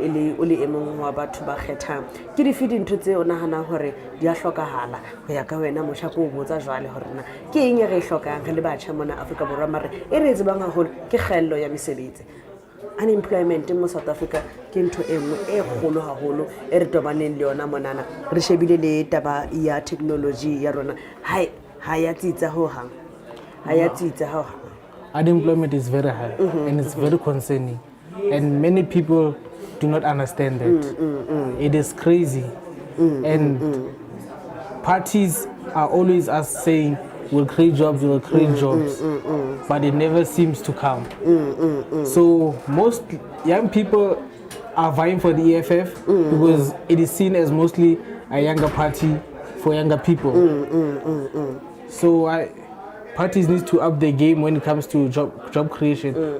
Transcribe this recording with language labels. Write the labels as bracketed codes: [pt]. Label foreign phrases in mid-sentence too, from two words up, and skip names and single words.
[st] o le emong wa batho ba kgethang ke di feed ntho tse o nahanang hore di a hlokahala ho ya ka wena motjha ko botsa jwale hore na ke eng re hlokang re le batjha mona Afrika Borwa mare e re tsebang haholo ke kgello ya mesebetsi unemployment mo South Africa ke ntho e nngwe e kgolo haholo e re tobaneng le yona monana re shebile le taba ya technology ya rona ha ya tsitsa ho hang [en] unemployment is very high and it's very concerning and many people do not understand that it is crazy and parties are always us saying we'll create jobs but it never seems to come so most young people are vying for the EFF because it is seen as mostly a younger party for younger people so parties need to up their game when it comes to job creation.